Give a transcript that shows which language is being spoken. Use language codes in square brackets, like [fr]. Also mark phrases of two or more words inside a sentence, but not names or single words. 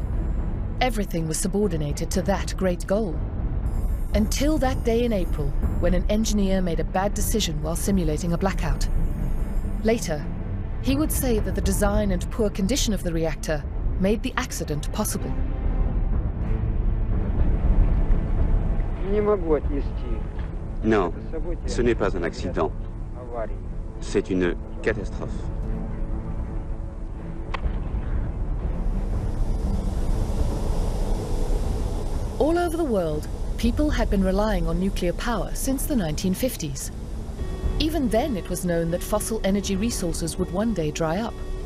[en] Everything was subordinated to that great goal. Until that day in April, when an engineer made a bad decision while simulating a blackout. Later, he would say that the design and poor condition of the reactor made the accident possible. [ru] Не могу отнести [fr] Non, ce n'est pas un accident. C'est une catastrophe. [en] All over the world, people had been relying on nuclear power since the 1950s. Even then, it was known that fossil energy resources would one day dry up.